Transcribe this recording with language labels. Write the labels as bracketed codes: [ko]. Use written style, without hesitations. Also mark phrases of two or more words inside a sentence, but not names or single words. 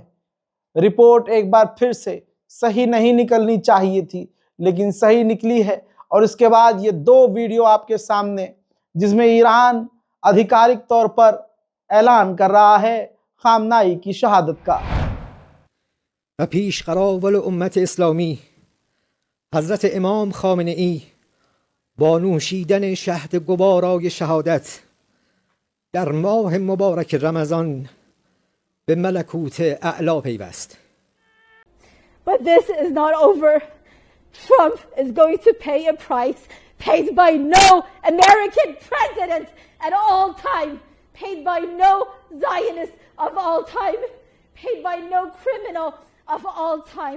[hi] रिपोर्ट एक बार फिर से सही नहीं निकलनी चाहिए थी, लेकिन सही निकली है। और इसके बाद ये दो वीडियो आपके सामने, जिसमें ईरान आधिकारिक तौर पर ऐलान कर रहा है खामनाई की शहादत का। [fa] و پیش قراول امت اسلامی حضرت امام خامنه ای با نوشیدن شهد گوارای شهادت در ماه مبارک رمضان به ملکوت اعلا پیوست. [en] But this is not over. Trump is going to pay a price paid by no American president at all time, paid by no Zionist of all time, paid by no criminal of all time.